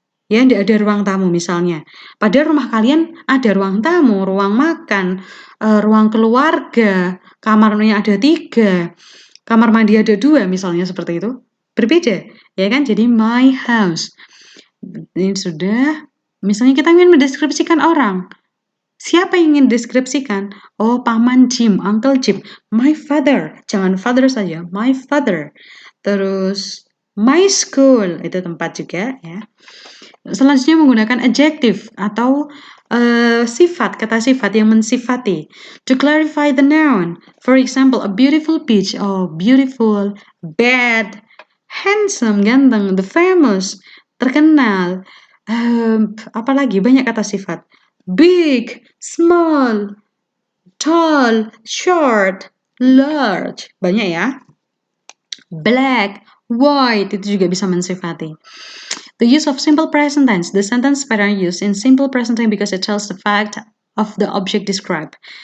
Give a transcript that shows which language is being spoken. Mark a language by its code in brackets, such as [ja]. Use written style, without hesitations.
[id] Ya, tidak ada ruang tamu misalnya. Padahal rumah kalian ada ruang tamu, ruang makan, ruang keluarga, kamarnya ada 3, kamar mandi ada 2 misalnya seperti itu. Berbeda, ya kan? Jadi [en] my house. [id] Ini sudah, misalnya kita ingin mendeskripsikan orang. Siapa yang ingin deskripsikan? [en] Oh, Paman Jim, Uncle Jim. My father. [id] Jangan [en] father [id] saja, [en] my father. [id] Terus [en] my school, [id] itu tempat juga ya. Selanjutnya menggunakan adjective atau kata sifat yang mensifati. [en] To clarify the noun. For example, a beautiful beach. Oh, beautiful, bad, handsome, [id] ganteng, [en] the famous, [id] terkenal. Apalagi banyak kata sifat. [en] Big, small, tall, short, large. [id] Banyak ya. [en] Black, white, [id] itu juga bisa mensifati. [en] The use of simple present tense. The sentence pattern used in simple present tense because it tells the fact of the object described.